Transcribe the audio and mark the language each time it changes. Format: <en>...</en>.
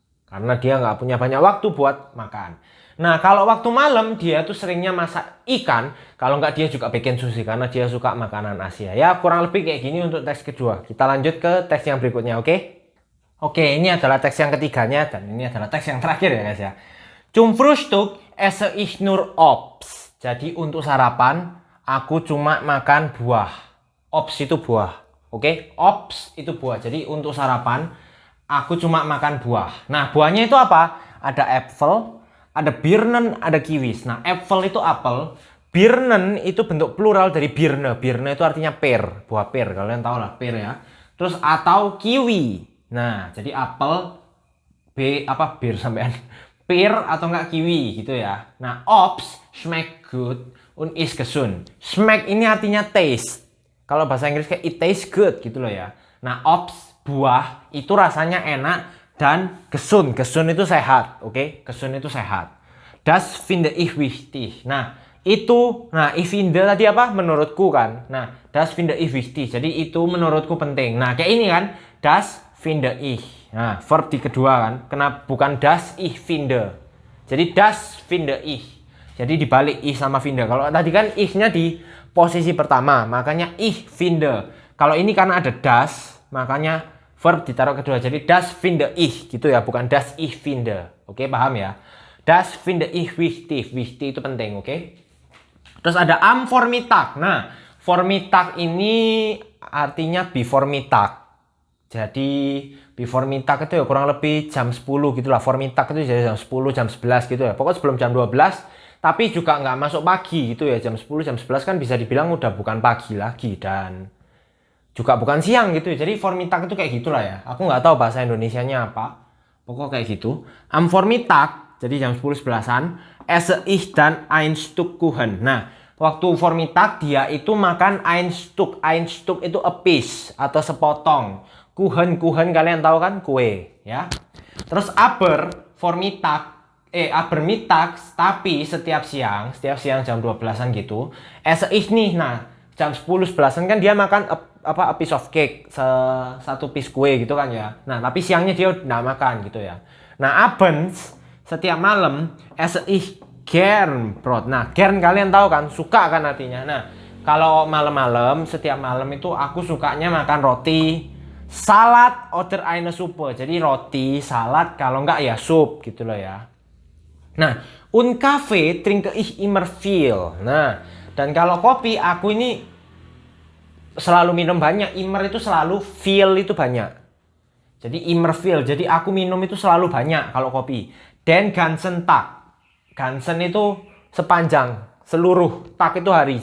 <id>Karena dia nggak punya banyak waktu buat makan. Nah, kalau waktu malam dia tuh seringnya masak ikan. Kalau nggak dia juga bikin sushi karena dia suka makanan Asia. Ya, kurang lebih kayak gini untuk teks kedua. Kita lanjut ke teks yang berikutnya, oke? Oke, ini adalah teks yang ketiganya dan ini adalah teks yang terakhir ya guys ya.</id> <de>Zum Frühstück esse ich nur Obst.</de> <id>Jadi untuk sarapan aku cuma makan buah. Obst itu buah. Oke, Obst itu buah. Jadi untuk sarapan aku cuma makan buah. Nah, buahnya itu apa? Ada apple, ada Birnen, ada kiwis. Nah, apple itu apel, Birnen itu bentuk plural dari Birne. Birne itu artinya per, buah per. Kalian tahu lah per ya. Terus atau kiwi. Nah, jadi apel, bir sampean. Per atau enggak kiwi gitu ya.</id> <de>Nah, Obst schmeckt gut und ist gesund.</de> <id>Schmeckt ini artinya taste. Kalau bahasa Inggris kayak</id> <en>it tastes good</en> <id>gitu loh ya. Nah, Obst buah itu rasanya enak dan gesund. Gesund itu sehat, oke? Gesund itu sehat.</id> <de>Das finde ich wichtig.</de> <id>Nah,</id> <de>ich finde</de> <id>tadi apa? Menurutku kan.</id> <de>Nah, das finde ich wichtig.</de> <id>Jadi itu menurutku penting. Nah, kayak ini kan.</id> <de>Das finde ich.</de> <id>Nah, verb di kedua kan. Kenapa bukan</id> <de>das ich finde?</de> <id>Jadi</id> <de>das finde ich.</de> <id>Jadi dibalik ich sama finde. Kalau tadi kan ich-nya di posisi pertama, makanya</id> <de>ich finde.</de> <id>Kalau ini karena ada das, makanya verb ditaruh kedua. Jadi</id> <de>das finde ich</de> <id>gitu ya, bukan</id> <de>das ich finde.</de> <id>Oke, paham ya?</id> <de>Das finde ich wichtig.</de> <id>Wichtig itu penting, oke? Terus ada</id> <de>am Vormittag.</de> <id>Nah, Vormittag ini artinya</id> <en>before Mittag.</en> <id>Jadi</id> <en>before Mittag</en> <id>itu ya kurang lebih jam 10 gitu lah. Vormittag itu jadi jam 10, jam 11 gitu ya. Pokoknya sebelum jam 12. Tapi juga nggak masuk pagi gitu ya. Jam 10, jam 11 kan bisa dibilang udah bukan pagi lagi. Dan juga bukan siang gitu ya. Jadi Vormittag itu kayak gitulah ya. Aku nggak tahu bahasa Indonesianya apa. Pokoknya kayak gitu.</id> <de>Am Vormittag,</de> <id>jadi jam 10, 11-an.</id> <de>Esse ich dan ein Stück Kuchen.</de> <id>Nah, waktu Vormittag dia itu makan</id> <de>ein Stück. Ein Stück</de> <id>itu</id> <en>a piece</en> <id>atau sepotong. Kuchen kalian tahu kan, kue ya. Terus</id> <de>aber Mittag,</de> <id>tapi setiap siang jam 12-an gitu.</id> <de>Esse ich</de> <id>nih. Nah, jam 10 11-an kan dia makan</id> <en>a piece of cake,</en> <id>satu piece kue gitu kan ya. Nah, tapi siangnya dia nggak makan gitu ya.</id> <de>Nah, abends</de> <id>setiap malam</id> <de>esse ich gern Brot.</de> <id>Nah, gern kalian tahu kan, suka kan artinya. Nah, kalau malam-malam setiap malam itu aku sukanya makan roti,</id> <de>salad oder eine Suppe.</de> <id>Jadi roti, salad, kalau enggak ya sup gitu loh ya.</id> <de>Nah, un Kaffee trinke ich immer viel.</de> <id>Nah, dan kalau kopi aku ini selalu minum banyak. Immer itu selalu, viel itu banyak. Jadi immer viel. Jadi aku minum itu selalu banyak kalau kopi.</id> <de>Den ganzen Tag.</de> <id>Ganzen itu sepanjang, seluruh, tak itu hari.</id>